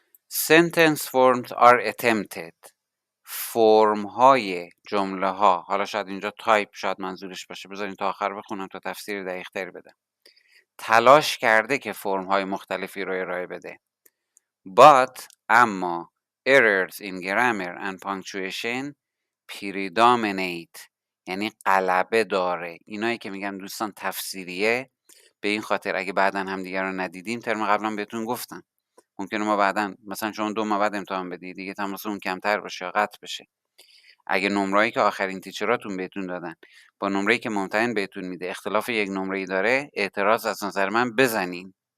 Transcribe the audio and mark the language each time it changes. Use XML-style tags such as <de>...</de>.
<en>Sentence forms are attempted.</en> <fa>فرم های جمله ها، حالا شاید اینجا تایپ شاید منظورش باشه، بذارین تا آخر بخونم تا تفسیر دقیق تر بدم. تلاش کرده که فرم های مختلفی رو ارائه بده.</fa> <en>But</en> <fa>اما</fa> <en>errors in grammar and punctuation predominate،</en> <fa>یعنی غلبه داره. اینایی که میگم دوستان تفسیریه، به این خاطر اگه بعدا هم دیگر رو ندیدیم، ترم قبلا بهتون گفتم ممکنه ما بعدا مثلا شما 2 ماه بعد امتحان بدی دیگه تماس اون کمتر باشه یا قطع بشه. اگه نمره‌ای که آخرین تیچراتون بهتون دادن با نمره‌ای که ممتحن بهتون میده اختلاف یک نمره‌ای داره، اعتراض از نظر من بزنین.</fa>